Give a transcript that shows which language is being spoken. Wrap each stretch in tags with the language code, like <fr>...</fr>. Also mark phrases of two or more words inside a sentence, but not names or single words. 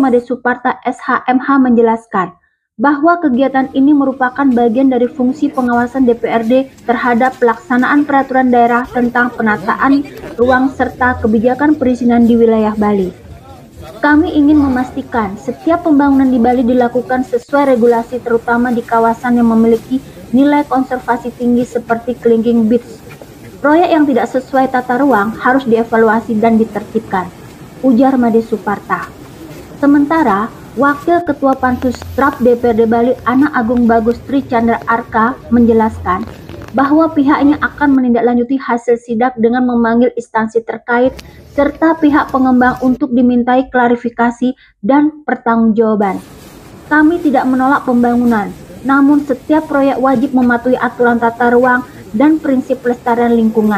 <id>Made Suparta SHMH menjelaskan bahwa kegiatan ini merupakan bagian dari fungsi pengawasan DPRD terhadap pelaksanaan peraturan daerah tentang penataan ruang serta kebijakan perizinan di wilayah Bali. Kami ingin memastikan setiap pembangunan di Bali dilakukan sesuai regulasi, terutama di kawasan yang memiliki nilai konservasi tinggi seperti Kelingking Beach. Proyek yang tidak sesuai tata ruang harus dievaluasi dan ditertibkan, ujar Made Suparta. Sementara, Wakil Ketua Pansustrap DPRD Bali Ana Agung Bagus Tri Chandra Arka menjelaskan bahwa pihaknya akan menindaklanjuti hasil sidak dengan memanggil instansi terkait serta pihak pengembang untuk dimintai klarifikasi dan pertanggungjawaban. Kami tidak menolak pembangunan, namun setiap proyek wajib mematuhi aturan tata ruang dan prinsip pelestarian lingkungan.</id>